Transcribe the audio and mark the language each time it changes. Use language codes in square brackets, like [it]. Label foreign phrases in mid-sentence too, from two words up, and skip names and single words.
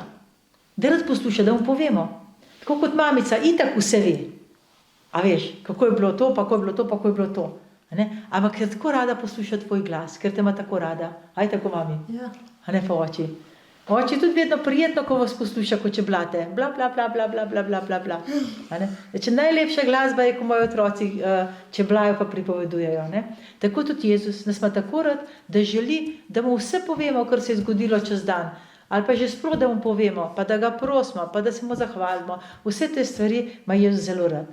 [sl] Da rad posluša, da mu povemo. Tako kot mamica, itak vse ve. A veš, kako je bilo to, pa kako je bilo to, pa kako je bilo to. A ne? Ampak ker tako rada posluša tvoj glas, ker te ima tako rada. Aj tako, mami. ja. A ne pa oči. Oči je tudi vedno prijetno, ko vas posluša, ko čeblate. Bla, bla, bla, bla, bla, bla, bla, bla, bla. A ne? Če najlepša glasba je, ko moji otroci čeblajo pa pripovedujejo. Ne? Tako tudi Jezus nas ima tako rad, da želi, da mu vse povemo, kar se je zgodilo čez dan. Ali pa že sploh, da mu povemo, pa da ga prosimo, pa da se mu zahvalimo. Vse te stvari ima Jezus zelo rad.